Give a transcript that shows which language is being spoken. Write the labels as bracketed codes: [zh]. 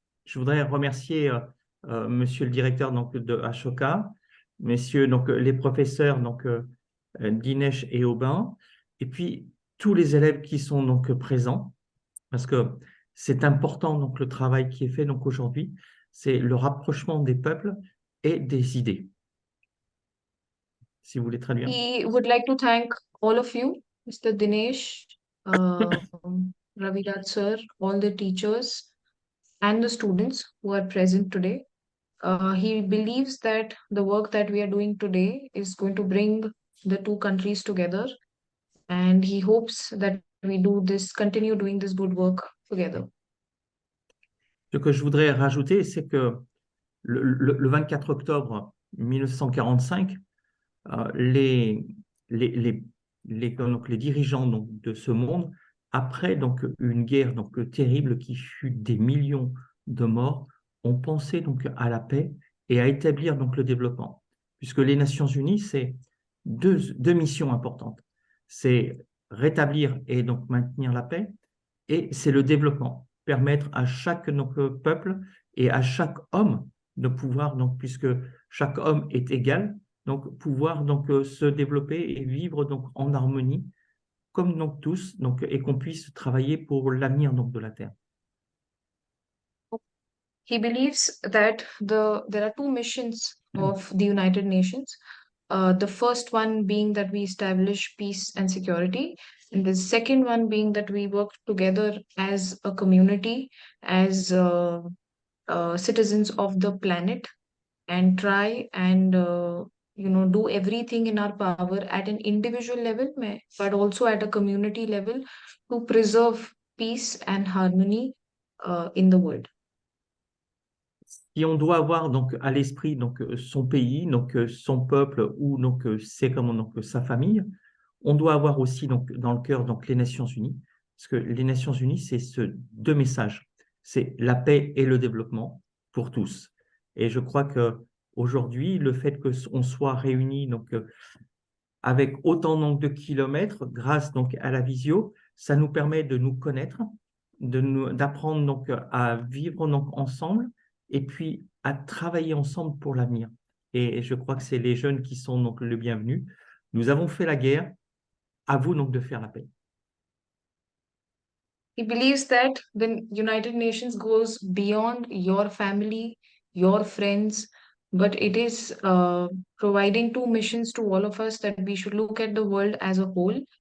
[fr] Je voudrais remercier Monsieur le directeur donc, de Ashoka, messieurs donc, les professeurs donc, Dinesh et Aubin, et puis tous les élèves qui sont donc présents, parce que c'est important donc, le travail qui est fait donc, aujourd'hui, c'est le rapprochement des peuples et des idées. Si vous voulez traduire. [en] We would like to thank all of you, Mr. Dinesh, Raviraj sir, all the teachers and the students who are present today. He believes that the work that we are doing today is going to bring the two countries together, and he hopes that we continue doing this good work together. [fr] Ce que je voudrais rajouter, c'est que le 24 octobre 1945, les dirigeants donc, de ce monde, après donc, une guerre donc, terrible qui fut des millions de morts, ont pensé donc, à la paix et à établir donc, le développement. Puisque les Nations Unies, c'est deux missions importantes. C'est rétablir et donc maintenir la paix, et c'est le développement. Permettre à chaque donc, peuple et à chaque homme de pouvoir, donc, puisque chaque homme est égal, donc pouvoir donc, se développer et vivre donc, en harmonie, comme donc, tous, donc, et qu'on puisse travailler pour l'avenir donc, de la Terre. [en] He believes that there are two missions of the United Nations. The first one being that we establish peace and security, and the second one being that we work together as a community, as citizens of the planet, and try and do everything in our power at an individual level, but also at a community level to preserve peace and harmony in the world. [fr] Et on doit avoir donc à l'esprit donc son pays, donc son peuple ou donc c'est comme donc sa famille. On doit avoir aussi donc dans le cœur donc les Nations Unies, parce que les Nations Unies c'est deux messages, c'est la paix et le développement pour tous. Et je crois que aujourd'hui, le fait qu'on soit réunis donc, avec autant donc, de kilomètres, grâce donc, à la visio, ça nous permet de nous connaître, d'apprendre donc, à vivre donc, ensemble et puis à travailler ensemble pour l'avenir. Et je crois que c'est les jeunes qui sont donc le bienvenu. Nous avons fait la guerre, à vous donc de faire la paix. [en] He believes that the United Nations goes beyond your family, your friends, but it is providing two missions to all of us that we should look at the world as a whole.